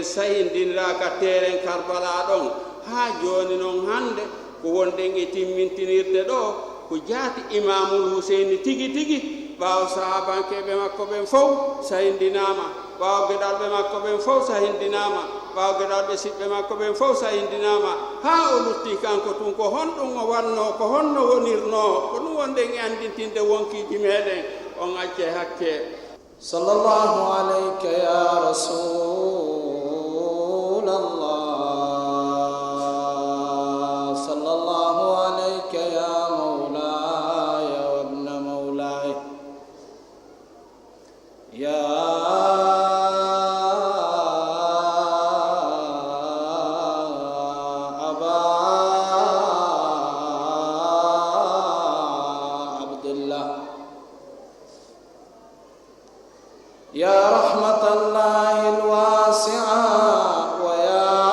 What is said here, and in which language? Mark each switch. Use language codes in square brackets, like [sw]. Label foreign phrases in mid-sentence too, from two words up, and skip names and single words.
[ff] sahindinira ka teeren Karbala ɗon haa jooni noon hannde ko wonɗen e timmintinirde ɗo ko jaati imamul huseyni tigi tigi ɓaawo sahabankeɓe makko ɓen fof sahindinama ɓaawo geɗalɓe makko ɓen fof sahindinama ɓaawo geɗalɓe siɓɓe makko ɓen fof sahindinama haa o lutti kanko tun ko honɗum o wanno ko honno wonirno ko ɗum wonɗen e andintinde wonkiji meɗen on acce hakke [ar] صلى الله عليك يا رسول الله صلى الله عليك يا مولاي وابن مولاي يا أبا عبد الله يا رحمة الله الواسعة ويا